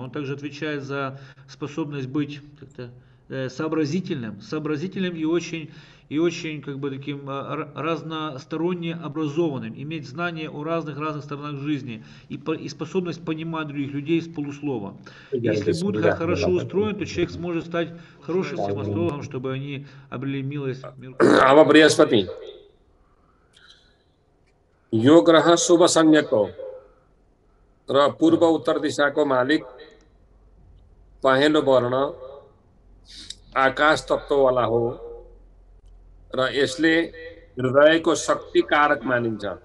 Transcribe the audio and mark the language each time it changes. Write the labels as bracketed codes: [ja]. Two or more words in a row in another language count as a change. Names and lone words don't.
[ru] Он также отвечает за способность быть сообразительным и очень таким разносторонне образованным, иметь знания о разных сторонах жизни и способность понимать других людей с полуслова. Если Будда хорошо устроен, то человек сможет стать хорошим астрологом, чтобы они обрели милость [ne] अब बृहस्पति यो ग्रह शुभ संज्ञको र पूर्व उत्तर दिशाको मालिक पहेँलो वर्ण आकाश तत्व वाला हो र यसले हृदयको शक्ति कारक मानिन्छ